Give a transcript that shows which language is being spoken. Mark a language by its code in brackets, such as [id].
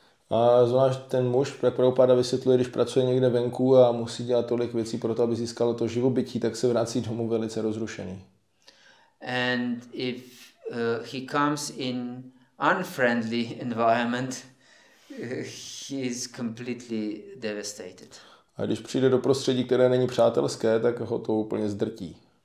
[cs] A zvlášť ten muž, jak Prabhupada vysvětluje, když pracuje někde venku a musí dělat tolik věcí pro to, aby získalo to živobytí, tak se vrací domů velice rozrušený. [en] And if he comes in unfriendly environment, he is completely devastated. [cs] A když přijde do prostředí, které není přátelské, tak ho to úplně zdrtí.